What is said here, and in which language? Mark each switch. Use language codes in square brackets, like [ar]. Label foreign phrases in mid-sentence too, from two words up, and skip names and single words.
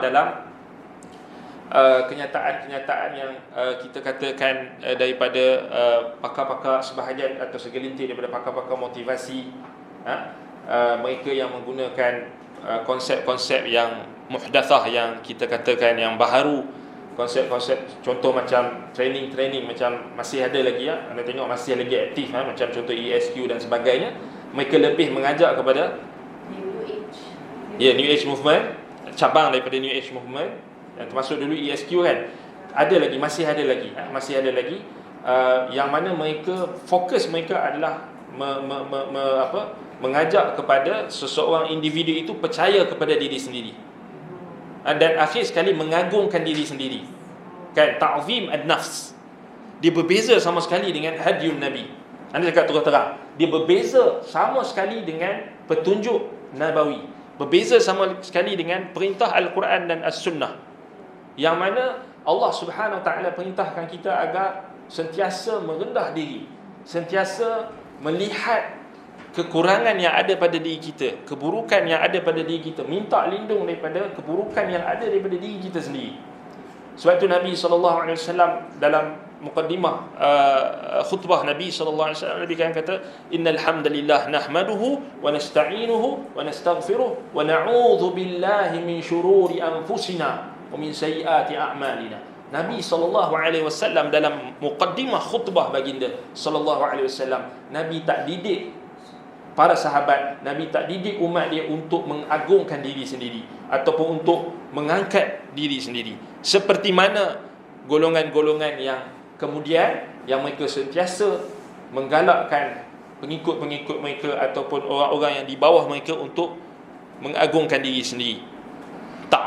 [ms] dalam kenyataan-kenyataan yang kita katakan daripada pakar-pakar sebahagian atau segelintir daripada pakar-pakar motivasi, mereka yang menggunakan konsep-konsep yang muhdathah, yang kita katakan yang baharu, konsep-konsep contoh macam training macam masih ada lagi, anda tengok masih lagi aktif, macam contoh ESQ dan sebagainya. Mereka lebih mengajak kepada New Age movement, cabang daripada New Age movement, dan termasuk dulu ESQ kan. Masih ada lagi yang mana mereka fokus mereka adalah mengajak kepada seseorang individu itu percaya kepada diri sendiri, dan akhir sekali mengagungkan diri sendiri, kan, [ar] تعظيم النفس. [ms] Dia berbeza sama sekali dengan [ar] هدي نبي. [ms] Anda cakap terus terang, dia berbeza sama sekali dengan petunjuk Nabawi, berbeza sama sekali dengan perintah Al-Quran dan As-Sunnah, yang mana Allah [ar] سبحانه وتعالى [ms] perintahkan kita agar sentiasa merendah diri, sentiasa melihat kekurangan yang ada pada diri kita, keburukan yang ada pada diri kita, minta lindung daripada keburukan yang ada daripada diri kita sendiri. Sebab itu Nabi SAW dalam muqaddimah khutbah Nabi SAW, Nabi kan kata, [ar] إن الحمد لله نحمده ونستعينه ونستغفره ونعوذ بالله من شرور أنفسنا ومن سيئات أعمالنا. [ms] Nabi SAW dalam muqaddimah khutbah baginda SAW, Nabi tak didik para sahabat, Nabi tak didik umat dia untuk mengagungkan diri sendiri ataupun untuk mengangkat diri sendiri, seperti mana golongan-golongan yang kemudian yang mereka sentiasa menggalakkan pengikut-pengikut mereka ataupun orang-orang yang di bawah mereka untuk mengagungkan diri sendiri.